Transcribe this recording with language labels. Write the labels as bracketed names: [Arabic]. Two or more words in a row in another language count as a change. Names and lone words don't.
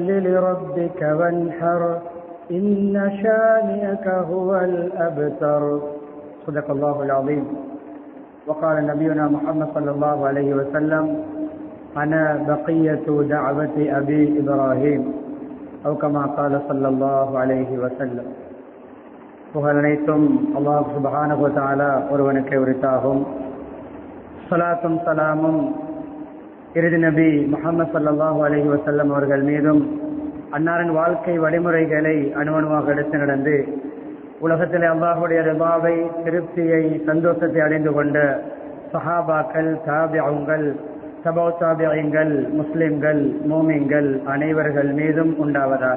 [Arabic] لربك وانحر إن شانئك هو الأبتر صدق الله العظيم وقال نبينا محمد صلى الله عليه وسلم أنا بقية دعوة أبي إبراهيم أو كما قال صلى الله عليه وسلم [Tamil] புகழ் அனைத்தும் அல்லாஹ் சுப்ஹானஹு வ தஆலா ஒருவனுக்கே உரித்தாகும். ஸலாத்தும் ஸலாமும் இறுதி நபி முஹம்மது [Arabic] صلى الله عليه وسلم [Tamil] அவர்கள் மீதும் அன்னாரின் வாழ்க்கை வழிமுறைகளை அணுவணுவாக எடுத்து நடந்து உலகத்திலே அல்லாஹ்வுடைய ரிபாவை, திருப்தியை, சந்தோஷத்தை அடைந்து கொண்ட சஹாபாக்கள், தாபிஊன்கள், தபௌ தாபிஈன்கள், முஸ்லிம்கள், மூமின்கள் அனைவர்கள் மீதும் உண்டாவதாக.